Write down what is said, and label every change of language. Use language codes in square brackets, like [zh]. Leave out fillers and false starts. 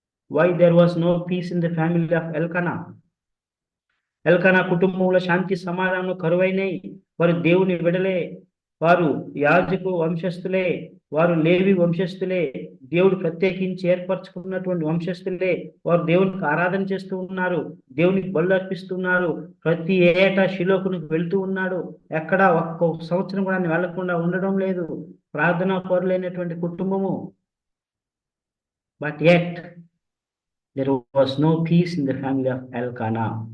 [en] Why there was no peace in the family of Elkanah? [te] Elkanah కుటుంబంలో శాంతి సమాధానం కరువైనాయి. వారు దేవుని విడలే, వారు యాజకు వంశస్థులే, వారు లేవి వంశస్థులే, దేవుడు ప్రత్యేకించి ఏర్పరచుకున్నటువంటి వంశస్థులే. వారు దేవునికి ఆరాధన చేస్తూ ఉన్నారు, దేవునికి బలు అర్పిస్తున్నారు. ప్రతి ఏటా షిలోకునికి వెళ్తూ ఉన్నాడు. ఎక్కడ ఒక్క సంవత్సరం కూడా ఆయన వెళ్లకుండా ఉండడం లేదు. ప్రార్థనా పరులైనటువంటి కుటుంబము. [en] But yet there was no peace in the family of Elkanah.